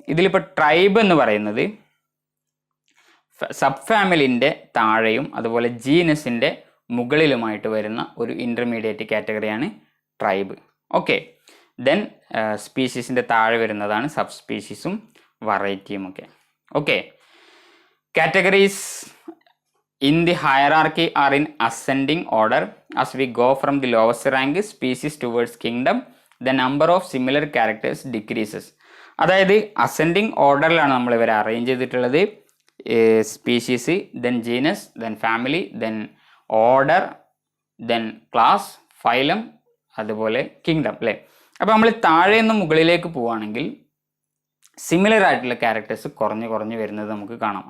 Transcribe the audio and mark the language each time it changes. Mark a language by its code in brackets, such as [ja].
[ml] ഇതിലിപ്പോൾ ട്രൈബ് എന്ന് പറയുന്നത് സബ് ഫാമിലിൻ്റെ താഴെയും അതുപോലെ ജീനസിൻ്റെ മുകളിലുമായിട്ട് വരുന്ന ഒരു ഇൻ്റർമീഡിയറ്റ് കാറ്റഗറിയാണ് ട്രൈബ്. ഓക്കെ, ദെൻ സ്പീഷീസിൻ്റെ താഴെ വരുന്നതാണ് സബ് സ്പീഷീസും വെറൈറ്റിയും ഒക്കെ. [en] Okay, categories in the hierarchy are in ascending order. As we go from the lowest rank species towards kingdom, the number of similar characters decreases. [ml] അതായത് ascending ഓർഡറിലാണ് നമ്മൾ ഇവരെ arrange ചെയ്തിട്ടുള്ളത്. Species, then genus, then family, then order, then class, phylum, അതുപോലെ kingdom അല്ലേ. അപ്പോൾ നമ്മൾ താഴെ നിന്ന് മുകളിലേക്ക് പോവുകയാണെങ്കിൽ സിമിലർ ആയിട്ടുള്ള ക്യാരക്ടേഴ്സ് കുറഞ്ഞു വരുന്നത് നമുക്ക് കാണാം.